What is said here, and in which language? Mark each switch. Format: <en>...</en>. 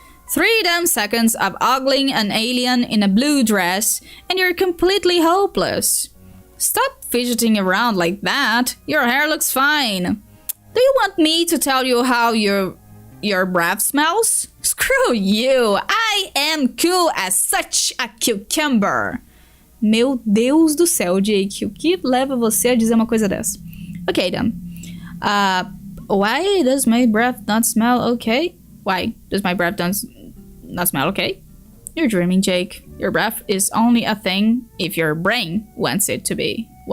<en>3 damn seconds of ogling an alien in a blue dress, and you're completely hopeless. Stop fidgeting around like that. Your hair looks fine. Do you want me to tell you how your breath smells? Screw you. I am cool as such a cucumber.</en> <pt>Meu Deus do céu, Jake. O que leva você a dizer uma coisa dessa?</pt> <en>Okay, then. Why does my breath not smell okay? Why does my breath not smell okay? You're dreaming, Jake. Your breath is only a thing if your brain wants it to be.</en>